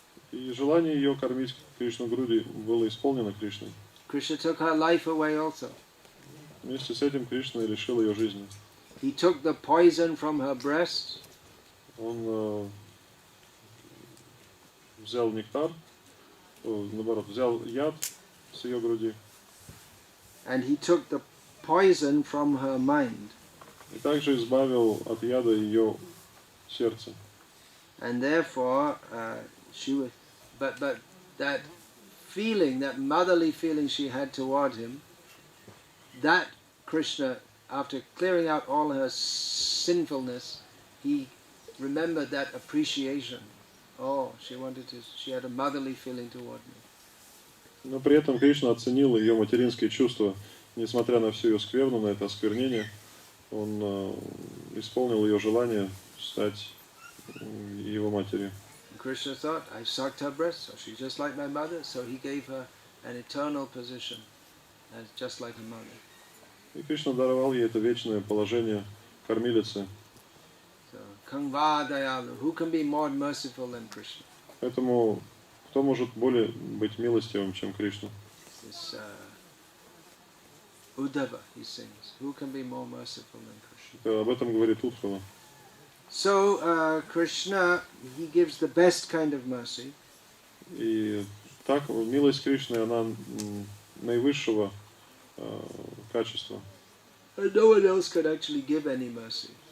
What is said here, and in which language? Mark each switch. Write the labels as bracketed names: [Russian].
[Russian] И желание ее кормить Кришну груди было исполнено Кришной. [English] Krishna took her life away also. [Russian] Вместе с этим Кришна лишил ее жизни. [English] He took the poison from her breast. [Russian] Он взял нектар, наоборот, взял яд с ее груди. [English] And he took the poison from her mind. [Russian] И также избавил от яда ее сердце. [English] And therefore, she was, but that feeling, that motherly feeling she had toward him, that Krishna, after clearing out all her sinfulness, he remembered that appreciation. Oh, she had a motherly feeling toward me. [Russian] Но при этом Кришна оценил ее материнские чувства, несмотря на всю ее скверну, на это осквернение. Он исполнил ее желание стать его матерью. [English] Krishna thought, I sucked her breast, so she's just like my mother, so he gave her an eternal position, as just like a mother. [Russian] И Кришна даровал ей это вечное положение кормилицы. [English] So, Kangva Dayalu, who can be more merciful than Krishna? [Russian] Поэтому кто может более быть милостивым, чем Кришна? [English] This Uddhava, he sings, who can be more merciful than Krishna? [Russian] Об этом говорит Удхава. [English] So Krishna, he gives the best kind of mercy. [Russian] И так милость Кришны, она наивысшего качества. [English] And no one else could actually give any mercy.